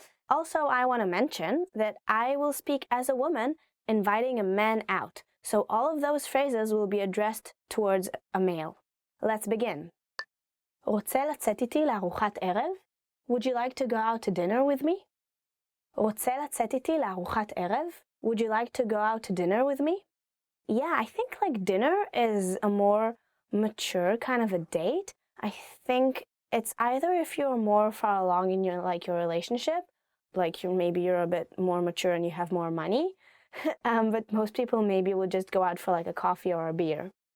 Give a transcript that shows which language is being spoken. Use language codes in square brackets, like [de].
[en] Also, I want to mention that I will speak as a woman inviting a man out. So all of those phrases will be addressed towards a male. Let's begin. [he] רוצה לצאת איתי לארוחת ערב? [en] Would you like to go out to dinner with me? [he] רוצה לצאת איתי לארוחת ערב? [en] Would you like to go out to dinner with me? Yeah, I think like dinner is a more mature kind of a date. I think it's either if you're more far along in your relationship, like maybe you're a bit more mature and you have more money, but most people maybe would just go out for like a coffee or a beer.